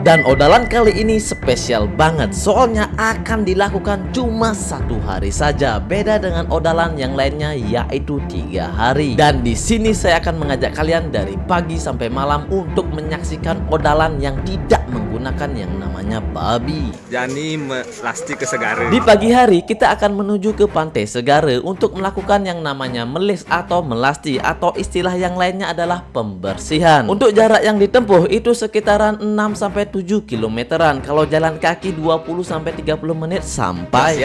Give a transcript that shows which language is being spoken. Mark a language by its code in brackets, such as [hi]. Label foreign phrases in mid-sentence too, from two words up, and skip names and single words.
[id] Dan odalan kali ini spesial banget. Soalnya akan dilakukan cuma 1 hari saja. Beda dengan odalan yang lainnya yaitu 3 hari. Dan di sini saya akan mengajak kalian dari pagi sampai malam untuk menyaksikan odalan yang tidak menggunakan yang namanya babi. [ban] Jani melasti ke Segara. [id] Di pagi hari kita akan menuju ke Pantai Segara untuk melakukan yang namanya melis atau melasti, atau istilah yang lainnya adalah pembersihan. Untuk jarak yang ditempuh itu sekitaran 6-7 kilometeran. Kalau jalan kaki 20-30 menit sampai.